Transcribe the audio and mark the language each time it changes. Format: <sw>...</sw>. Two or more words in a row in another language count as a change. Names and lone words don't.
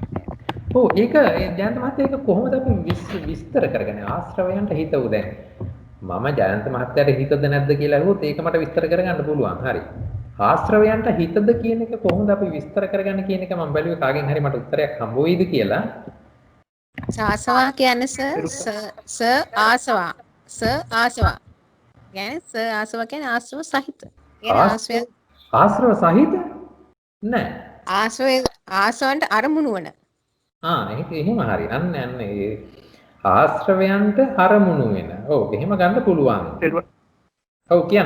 <si>ඔව් ඒක ජයන්ත මහත්තයා ඒක කොහොමද අපි විස්තර කරගන්නේ ආශ්‍රවයන්ට හිත වූ දැන් මම ජයන්ත මහත්තයාට හිතද නැද්ද කියලා අහුවොත් ඒක මට විස්තර කරගන්න පුළුවන්. හරි. ආශ්‍රවයන්ට හිතද කියන එක කොහොමද අපි විස්තර කරගන්නේ කියන එක මම බැලුවේ කාගෙන් හරි මට උත්තරයක් හම්බ වෙයිද කියලා. සාසවා කියන්නේ ආසවා. ආසවා. කියන්නේ ආසවා කියන්නේ ආශ්‍රව සහිත. කියන්නේ ආශ්‍රව සහිත නෑ. ආශ්‍රවයන්ට අරමුණු වන. ඒක එහෙම හරි. අන්න ඒ ආශ්‍රවයන්ට අරමුණු වෙන. ඔව් එහෙම ගන්න පුළුවන්. ඔව් කියන්න.</si>